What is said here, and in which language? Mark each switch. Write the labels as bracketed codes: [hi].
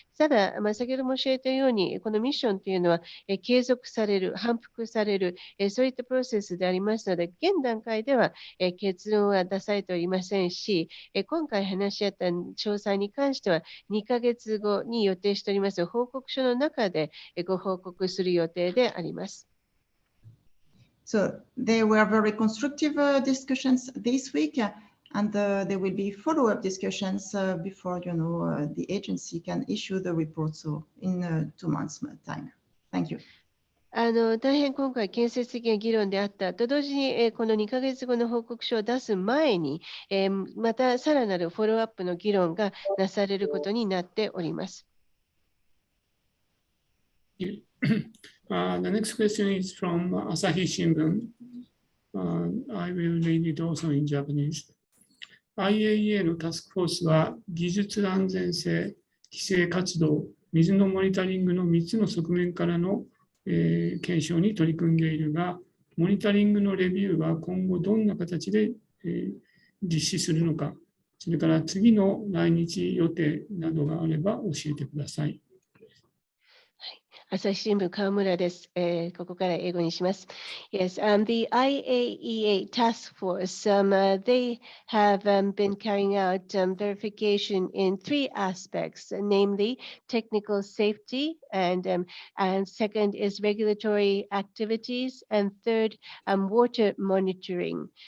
[ja] ただ、先ほど申し上げたように、このミッションというのは継続される、反復される、そういったプロセスでありますので、現段階では結論は出されておりませんし、今回話し合った詳細に関しては、2ヶ月後に予定しております報告書の中でご報告する予定であります。 [en] So there were very constructive discussions this week, and there will be follow-up discussions before the agency can issue the report. So in 2 months' time. Thank you. [ja] 大変今回建設的な議論であったと同時に、この2ヶ月後の報告書を出す前に、またさらなるフォローアップの議論がなされることになっております。 [en] The next question is from Asahi Shimbun. I will read it also in Japanese. [ja] IAEA のタスクフォースは技術安全性、規制活動、水のモニタリングの3つの側面からの検証に取り組んでいるが、モニタリングのレビューは今後どんな形で実施するのか、それから次の来日予定などがあれば教えてください。朝日新聞川村です。ここから英語にします。 [en] Yes, the IAEA task force, they have been carrying out verification in 3 aspects, namely technical safety, and second is regulatory activities, and third, water monitoring.